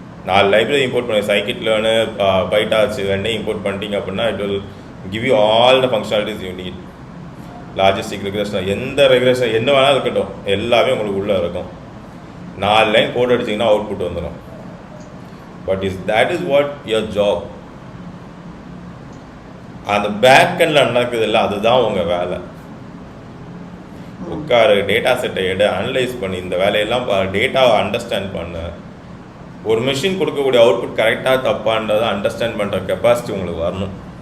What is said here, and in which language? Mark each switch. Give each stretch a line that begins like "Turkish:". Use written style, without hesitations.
Tamil: 4 library import பண்ணி சைக்கிட் learner பைட்டாச் 2 import பண்ணிட்டீங்க அப்படின்னா
English: It will give you all the functionalities you need.
Tamil: Logistic regulation எந்த regulation என்ன வேணாலும் இருக்கட்டும் எல்லாமே உங்களுக்கு உள்ளே இருக்கும். 4 லைன் கோட் அடிச்சிங்கன்னா அவுட்புட் வந்துடும்.
English: But that is what your job.
Tamil: அந்த பேக் எண்டில் நடக்குது இல்லை, அதுதான் உங்கள் வேலை. உட்காரு, டேட்டா செட்டை எடு, அனலைஸ் பண்ணி இந்த வேலையெல்லாம் டேட்டாவை அண்டர்ஸ்டாண்ட் பண்ணு. ஒரு மிஷின் கொடுக்கக்கூடிய அவுட்புட் கரெக்டாக தப்பான்றதை அண்டர்ஸ்டாண்ட் பண்ணுற கெப்பாசிட்டி உங்களுக்கு வரணும்.